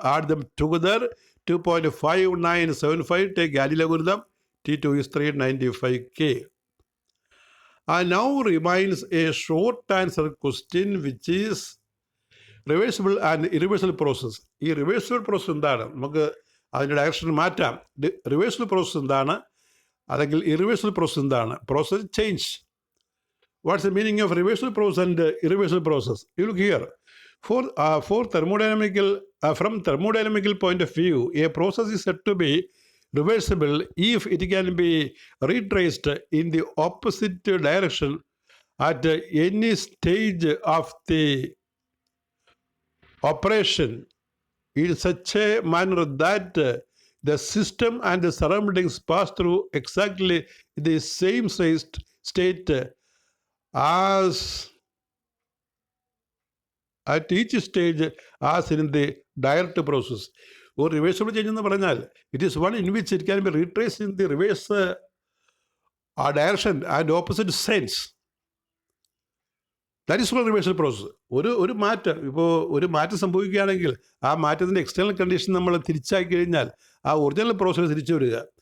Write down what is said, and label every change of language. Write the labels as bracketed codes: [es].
[en] Add them together, 2.5975. Take anti logarithm, T2 is 395K. And now remains a short answer question which is reversible and irreversible process. [ml] ഈ reversible process എന്താണ്? നമുക്ക് അതിൻ്റെ direction മാറ്റാം. Reversible process എന്താണ്, അല്ലെങ്കിൽ irreversible process എന്താണ്? Process change. [en] What's the meaning of reversible process and irreversible process? You look here. For thermodynamical, from thermodynamical point of view, a process is said to be reversible if it can be retraced in the opposite direction at any stage of the operation in such a manner that the system and the surroundings pass through exactly the same state as at each stage as in the direct process. Or reversible change [ml] എന്ന് പറഞ്ഞാൽ [en] it is one in which it can be retraced in the reverse direction and opposite sense. That is called reversal process. [ml] ഒരു മാറ്റം, ഇപ്പോൾ ഒരു മാറ്റം സംഭവിക്കുകയാണെങ്കിൽ ആ മാറ്റത്തിൻ്റെ എക്സ്റ്റേണൽ കണ്ടീഷൻ നമ്മൾ തിരിച്ചാക്കി കഴിഞ്ഞാൽ ആ ഒറിജിനൽ പ്രോസസ് തിരിച്ചു വരിക.